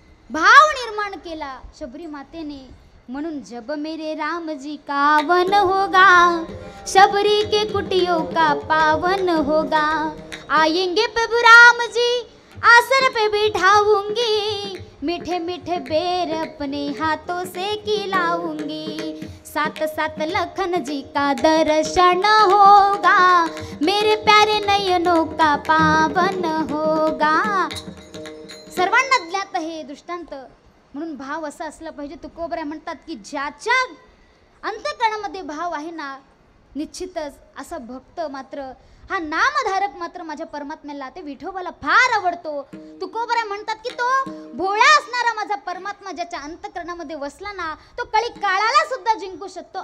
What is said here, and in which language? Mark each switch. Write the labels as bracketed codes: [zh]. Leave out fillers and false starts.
[mr] भाव निर्माण केला शबरी मातेने. म्हणून [hi] जब मेरे राम जी का वन होगा, शबरी के कुटियों का पावन होगा, आएंगे प्रभु राम जी आसन पे बिठाऊंगी, मीठे मीठे बेर अपने हाथों से खिलाऊंगी, साथ साथ लखन जी का दर्शन होगा, मेरे प्यारे नयनों का पावन होगा. [mr] सर्वांना ज्ञात हे दृष्टांत. म्हणून भाव असा असला पाहिजे. तुकोबराय म्हणतात की ज्याच्या अंतःकरणामध्ये भाव आहे ना, निश्चितच असा भक्त मात्र, हा नामधारक मात्र माझ्या परमात्म्याला, ते विठोबाला फार आवडतो. तुकोबराय म्हणतात की तो भोळा असणारा माझा परमात्मा ज्याच्या अंतःकरणामध्ये वसला ना, तो कळी काळाला सुद्धा जिंकू शकतो.